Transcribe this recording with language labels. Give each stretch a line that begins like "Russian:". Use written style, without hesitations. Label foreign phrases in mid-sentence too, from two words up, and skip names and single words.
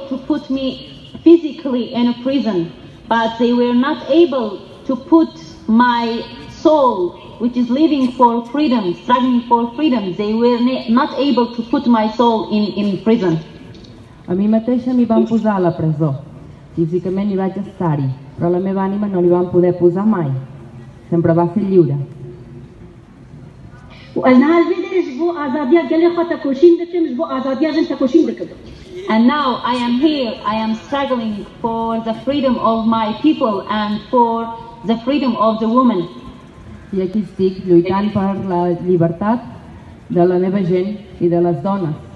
English: to put me physically in a prison, but they were not able to put my soul, which is living for freedom, struggling for freedom. They were not able to put my soul in prison.
Catalan: A mi mateixa m'hi van posar a la presó. Físicament hi vaig estar-hi, però la meva ànima no li van poder posar mai. Sempre va ser lliure.
English: And now I am here, I am struggling for the freedom of my people and for the freedom of the women.
Catalan: I aquí estic lluitant per la llibertat de la meva gent i de les dones.